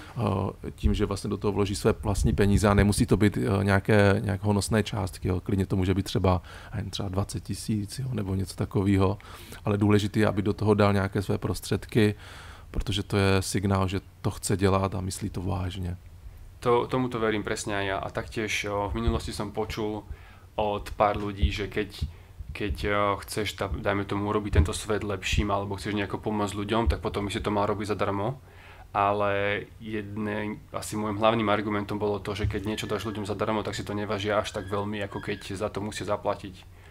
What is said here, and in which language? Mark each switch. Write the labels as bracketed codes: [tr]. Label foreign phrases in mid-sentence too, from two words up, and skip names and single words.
[cs] Tím, že vlastně do toho vloží své vlastní peníze a nemusí to být nějaké honosné částky. Jo. Klidně to může být třeba 20 000 nebo něco takového. Ale důležité je, aby do toho dal nějaké své prostředky, protože to je signál, že to chce dělat a myslí to vážně. [sk] Tomuto verím presne aj ja. A taktiež v minulosti som počul od pár ľudí, že keď chceš, dajme tomu, urobiť tento svet lepším alebo chceš nejako pomôcť ľuďom, tak potom by si to mal robiť zadarmo. Ale asi môjim hlavným argumentom bolo to, že keď niečo dáš ľuďom zadarmo, tak si to nevážia až tak veľmi, ako keď za to musí zaplatiť.